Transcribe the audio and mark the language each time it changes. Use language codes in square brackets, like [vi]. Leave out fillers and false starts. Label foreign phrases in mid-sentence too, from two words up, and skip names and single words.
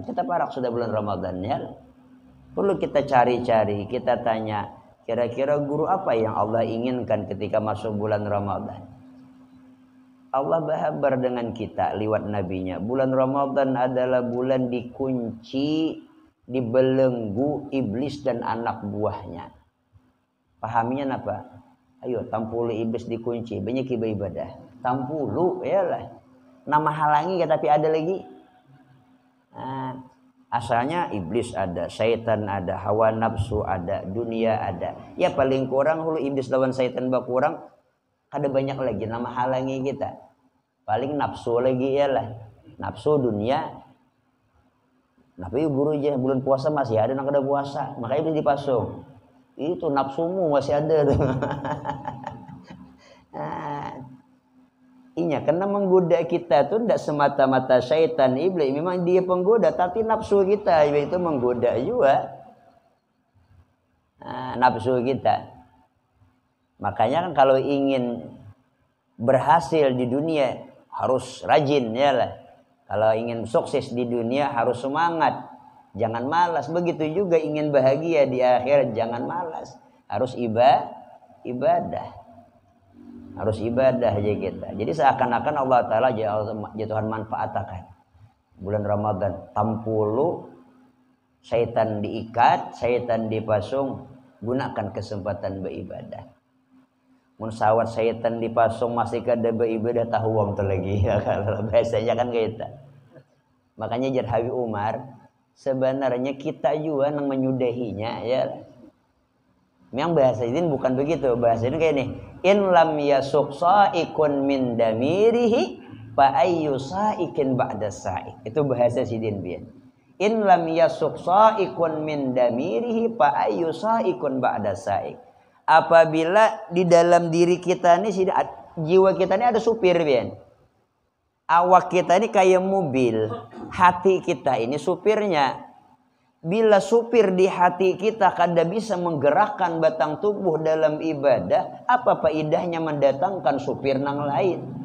[id] Kita parak sudah bulan Ramadan ya. Perlu kita cari-cari, kita tanya, kira-kira guru apa yang Allah inginkan ketika masuk bulan Ramadan? Allah berhabar dengan kita lewat nabinya. Bulan Ramadan adalah bulan dikunci, dibelenggu iblis dan anak buahnya. Pahaminya apa? Ayo tampulu iblis dikunci, banyak ibadah. Tampulu, yalah. Nama halangi tapi ada lagi. Nah, asalnya iblis ada, syaitan ada, hawa nafsu ada, dunia ada. Ya paling kurang hulu iblis lawan syaitan bakurang ada banyak lagi nama halangi kita. Paling nafsu lagi yalah. Nafsu dunia. Tapi guru aja bulan puasa masih ada nak ada puasa, makanya iblis dipasung. Itu nafsumu masih ada tuh. Iya, karena menggoda kita tuh tidak semata-mata syaitan iblis, memang dia penggoda, tapi nafsu kita itu menggoda juga. Nafsu kita. Makanya kan kalau ingin berhasil di dunia harus rajin ya lah. Kalau ingin sukses di dunia harus semangat, jangan malas. Begitu juga ingin bahagia di akhirat jangan malas, harus ibadah. Harus ibadah aja kita. Jadi seakan-akan Allah Ta'ala jatuhan manfaatkan bulan Ramadan. Tampulu, syaitan diikat, syaitan dipasung, gunakan kesempatan beribadah. Mun sawat syaitan dipasung masih kada beribadah tahu wong tu lagi. Kalau biasanya kan kita. Makanya jar Habib Umar, sebenarnya kita juga yang menyudahinya ya. Memang bahasa ini bukan begitu. Bahasa ini kayak ini. [ar] إن لم يسق سائق من ضميره فأي سائق بعد سائق. [id] Itu bahasa sidin bian. [ar] إن لم يسق سائق من ضميره فأي سائق بعد سائق. [id] Apabila di dalam diri kita ini jiwa kita ini ada supir bian. Awak kita ini kayak mobil, hati kita ini supirnya. Bila supir di hati kita kada bisa menggerakkan batang tubuh dalam ibadah, apa faedahnya mendatangkan supir nang lain?